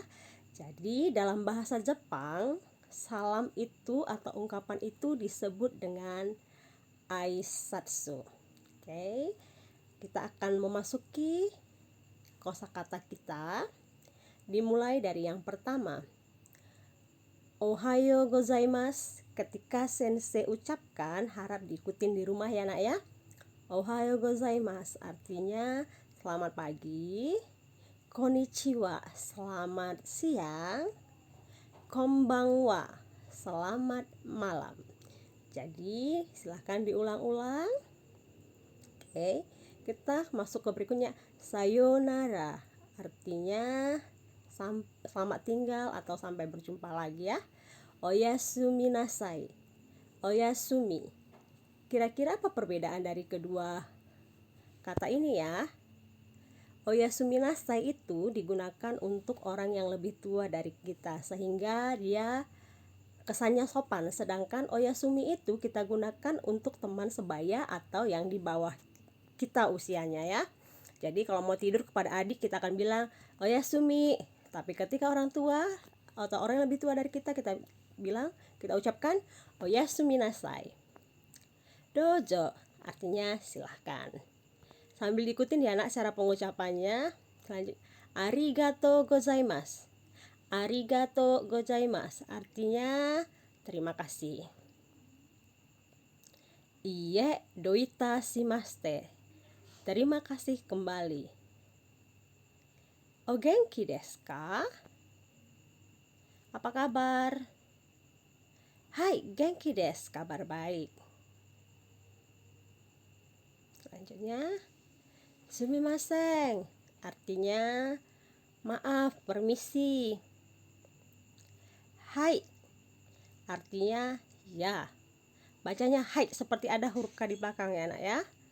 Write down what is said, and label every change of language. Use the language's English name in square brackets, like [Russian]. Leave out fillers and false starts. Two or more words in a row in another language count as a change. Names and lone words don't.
[Indonesian] Jadi dalam bahasa Jepang, salam itu atau ungkapan itu disebut dengan aisatsu. Oke. Kita akan memasuki kosakata kita. Dimulai dari yang pertama. [Japanese] おはようございます. [Indonesian] Ketika sensei ucapkan, harap diikutin di rumah ya nak ya. [Japanese] おはようございます [Indonesian] artinya selamat pagi. Konnichiwa, selamat siang. Konbanwa, selamat malam. Jadi silahkan diulang-ulang. Oke, kita masuk ke berikutnya. Sayonara artinya selamat tinggal atau sampai berjumpa lagi ya. [Japanese] おやすみなさい、おやすみ. [Indonesian] Kira-kira apa perbedaan dari kedua kata ini ya? [Japanese] おやすみなさい [Indonesian] itu digunakan untuk orang yang lebih tua dari kita sehingga dia kesannya sopan. Sedangkan oyasumi itu kita gunakan untuk teman sebaya atau yang di bawah kita usianya ya. Jadi kalau mau tidur kepada adik kita akan bilang oyasumi. Tapi ketika orang tua atau orang yang lebih tua dari kita bilang, kita ucapkan [Japanese] おやすみなさい. [Indonesian] Dojo artinya silahkan. Sambil diikutin ya nak cara pengucapannya. Selanjutnya, [Japanese] ありがとうございます。ありがとうございます [Indonesian] artinya terima kasih. [Japanese] いいえ、どういたしまして. [Indonesian] Terima kasih kembali. [Japanese] お元気ですか? [Indonesian] Apa kabar? Hai, [Japanese] 元気です, [Indonesian] kabar baik. Selanjutnya, sumimasen artinya maaf, permisi. Hai artinya ya. Bacanya hai seperti ada huruf K di belakang ya nak ya.